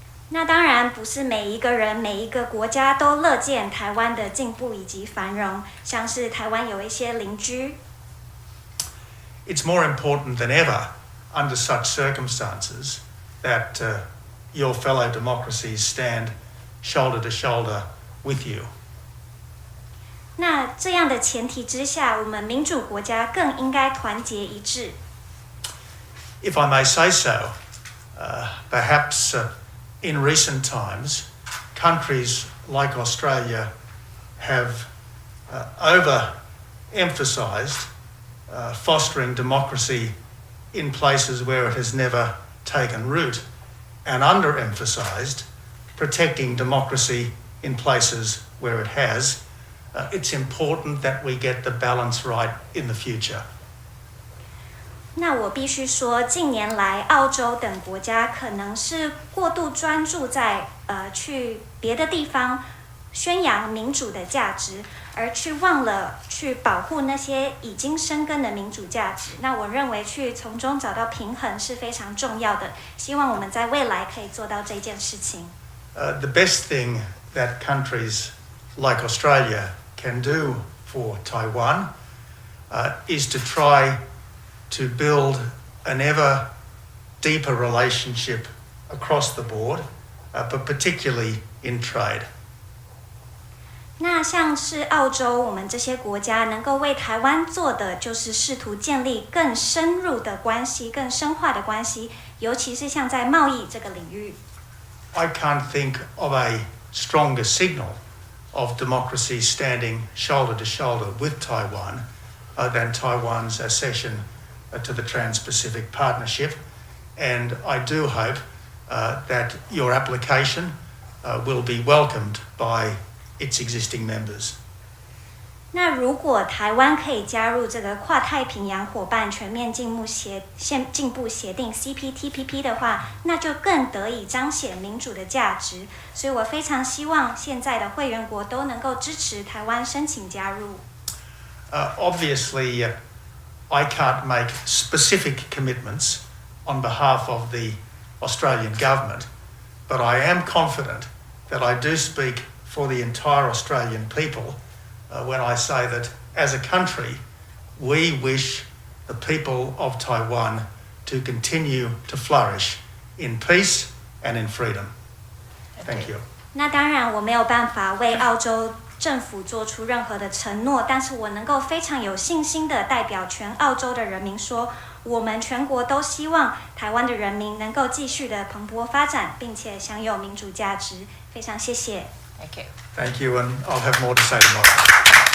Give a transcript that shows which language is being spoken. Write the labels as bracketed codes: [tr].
[zh] 那当然不是每一个人、每一个国家都乐见台湾的进步以及繁荣，像是台湾有一些邻居。 [en] It's more important than ever under such circumstances that your fellow democracies stand shoulder to shoulder with you. [zh] 那这样的前提之下，我们民主国家更应该团结一致。 [en] If I may say so, perhaps in recent times, countries like Australia have overemphasised fostering democracy in places where it has never taken root, and underemphasised protecting democracy in places where it has. It's important that we get the balance right in the future. [zh] 那我必须说，近年来澳洲等国家可能是过度专注在去别的地方宣扬民主的价值，而去忘了去保护那些已经生根的民主价值。那我认为去从中找到平衡是非常重要的。希望我们在未来可以做到这件事情。 [en] The best thing that countries like Australia can do for Taiwan is to try to build an ever deeper relationship across the board, but particularly in trade. [zh] 那像是澳洲，我们这些国家能够为台湾做的，就是试图建立更深入的关系、更深化的关系，尤其是像在贸易这个领域。 [en] I can't think of a stronger signal of democracy standing shoulder to shoulder with Taiwan than Taiwan's accession to the Trans-Pacific Partnership, and I do hope that your application will be welcomed by its existing members. [zh] 那如果台湾可以加入这个跨太平洋伙伴全面进步协定 CPTPP 的话，那就更得以彰显民主的价值。所以我非常希望现在的会员国都能够支持台湾申请加入。 [en] Obviously, I can't make specific commitments on behalf of the Australian government, but I am confident that I do speak for the entire Australian people when I say that as a country, we wish the people of Taiwan to continue to flourish in peace and in freedom. Thank you. [zh] 那当然，我没有办法为澳洲政府做出任何的承诺，但是我能够非常有信心的代表全澳洲的人民说，我们全国都希望台湾的人民能够继续的蓬勃发展，并且享有民主价值。非常谢谢。 [en] Thank you. Thank you, and I'll have more to say tomorrow.